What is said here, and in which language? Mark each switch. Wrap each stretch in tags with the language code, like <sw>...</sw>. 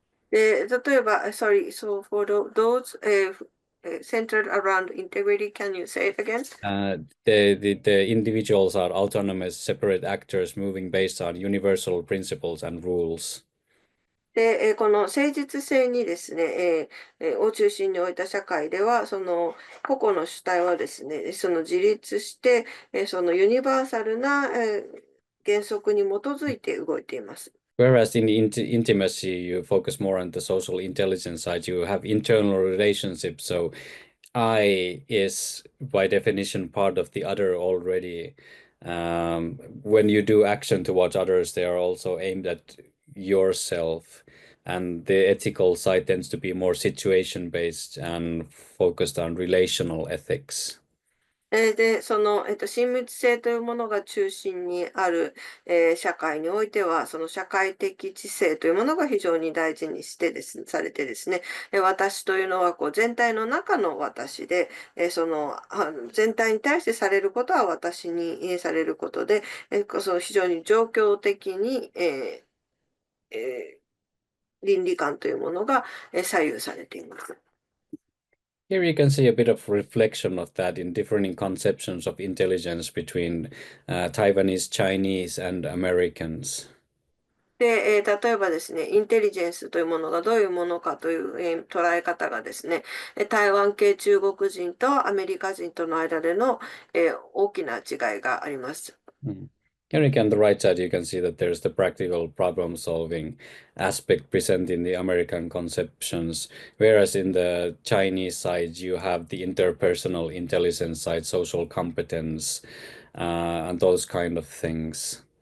<ja>で、例えば、</ja> <en>sorry, so for those centered around integrity, can you say it again? The individuals are autonomous, separate actors moving based on universal principles and rules.</en> <ja>で、この誠実性にですね、を中心に置いた社会では、その個々の主体はですね、その自立して、そのユニバーサルな、原則に基づいて動いています。</ja> <en>Whereas in intimacy, you focus more on the social intelligence side, you have internal relationships. So I is by definition part of the other already. When you do action towards others, they are also aimed at yourself. And the ethical side tends to be more situation based and focused on relational ethics.</en> <ja>で、その、親密性というものが中心にある、社会においては、その社会的知性というものが非常に大事にしてされてですね、私というのは全体の中の私で、全体に対してされることは私に、されることで、その非常に状況的に、倫理観というものが、左右されています。</ja> <en>Here you can see a bit of reflection of that in differing conceptions of intelligence between Taiwanese, Chinese, and Americans.</en> <ja>で、例えばですね、インテリジェンスというものがどういうものかという、捉え方がですね、台湾系中国人とアメリカ人との間での、大きな違いがあります。 Mm.</ja> <en>Here on the right side, you can see that there's the practical problem-solving aspect present in the American conceptions, whereas in the Chinese side, you have the interpersonal intelligence side, social competence, and those kind of things.</en>